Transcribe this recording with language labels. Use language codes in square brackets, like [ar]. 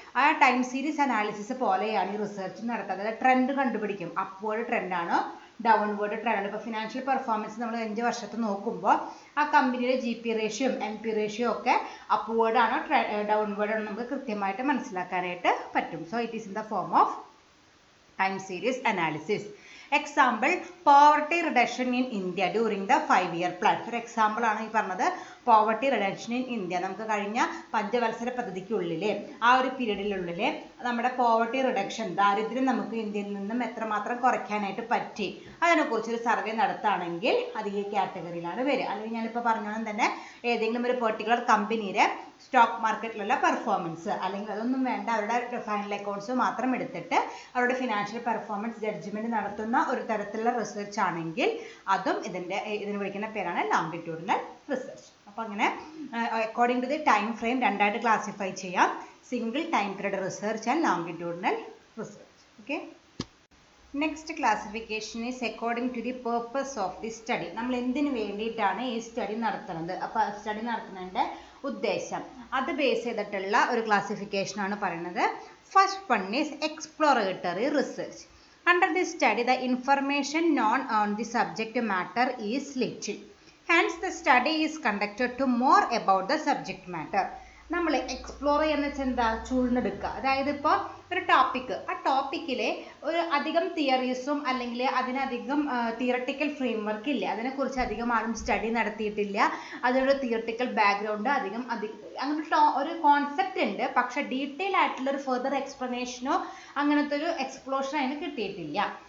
[ml] ആ time series analysis പോലെയാണ് ഈ റിസർച്ച് നടത്തുന്നത്. അതായത് ട്രെൻഡ് കണ്ടുപിടിക്കും, അപ്വേർഡ് ട്രെൻഡാണോ ഡൗൺവേർഡ് ട്രെൻഡാണ്. ഇപ്പോൾ ഫിനാൻഷ്യൽ പെർഫോമൻസ് നമ്മൾ 5 വർഷത്തെ നോക്കുമ്പോൾ ആ കമ്പനിയുടെ GP റേഷ്യോ MP റേഷ്യോ ഒക്കെ അപ്വേർഡ് ആണോ ഡൗൺവേർഡ് ആണോ നമുക്ക് കൃത്യമായിട്ട് മനസ്സിലാക്കാനായിട്ട് പറ്റും. [en] So it is in the form of time series analysis. Example, poverty reduction in India during the 5-year plan. [ml] ഒരു എക്സാമ്പിൾ ആണ് ഈ പറഞ്ഞത്, പോവർട്ടി റിഡക്ഷൻ ഇൻ ഇന്ത്യ. നമുക്ക് കഴിഞ്ഞ പഞ്ചവത്സര പദ്ധതിക്കുള്ളിൽ ആ ഒരു പീരീഡിനുള്ളിൽ നമ്മുടെ പോവർട്ടി റിഡക്ഷൻ, ദാരിദ്ര്യം നമുക്ക് ഇന്ത്യയിൽ നിന്നും എത്രമാത്രം കുറയ്ക്കാനായിട്ട് പറ്റി, അതിനെക്കുറിച്ചൊരു സർവേ നടത്തുകയാണെങ്കിൽ അത് ഈ കാറ്റഗറിയിലാണ് വരിക. അല്ലെങ്കിൽ ഞാനിപ്പോൾ പറഞ്ഞോളം തന്നെ ഏതെങ്കിലും ഒരു പെർട്ടിക്കുലർ കമ്പനിയുടെ സ്റ്റോക്ക് മാർക്കറ്റിലുള്ള പെർഫോമൻസ്, അല്ലെങ്കിൽ അതൊന്നും വേണ്ട, അവരുടെ ഫൈനൽ അക്കൗണ്ട്സ് മാത്രം എടുത്തിട്ട് അവരുടെ ഫിനാൻഷ്യൽ പെർഫോമൻസ് ജഡ്ജ്മെൻറ്റ് നടത്തുന്ന ഒരു തരത്തിലുള്ള റിസർച്ച് ആണെങ്കിൽ അതും ഇതിന് വിളിക്കുന്ന പേരാണ് ലോങ്ഡിറ്റ്യൂഡിനൽ റിസർച്ച്. അപ്പോൾ അങ്ങനെ according to the time frame രണ്ടായിട്ട് ക്ലാസിഫൈ ചെയ്യാം, single time period research and ലോങ്ഡിറ്റ്യൂഡിനൽ research. [en] Okay, next classification is according to the purpose of the study. [ml] നമ്മൾ എന്തിനു വേണ്ടിയിട്ടാണ് ഈ സ്റ്റഡി നടത്തുന്നത്, അപ്പോൾ സ്റ്റഡി നടത്തുന്നതിൻ്റെ ഉദ്ദേശം, അത് ബേസ് ചെയ്തിട്ടുള്ള ഒരു ക്ലാസിഫിക്കേഷൻ ആണ് പറയുന്നത്. [en] First one is exploratory research. Under this study, the information known on the subject matter is little. Hence, the study is conducted to more about the subject matter. [ml] നമ്മൾ explore ചെയ്യുന്ന വെച്ചാൽ എന്താ, ചൂഴ്ന്നെടുക്കുക. അതായത് ഇപ്പോൾ ഒരു ടോപ്പിക്ക്, ആ ടോപ്പിക്കിലെ ഒരു അധികം തിയറീസും അല്ലെങ്കിൽ അതിനധികം തിയറട്ടിക്കൽ ഫ്രെയിംവർക്ക് ഇല്ല, അതിനെക്കുറിച്ച് അധികം ആരും സ്റ്റഡി നടത്തിയിട്ടില്ല, അതിനൊരു തിയറട്ടിക്കൽ ബാക്ക്ഗ്രൗണ്ട് അങ്ങനെ ഒരു കോൺസെപ്റ്റ് ഉണ്ട്, പക്ഷെ ഡീറ്റെയിൽ ആയിട്ടുള്ള ഒരു ഫെർദർ എക്സ്പ്ലനേഷനോ അങ്ങനത്തെ ഒരു എക്സ്പ്ലോഷൻ അതിന് കിട്ടിയിട്ടില്ല.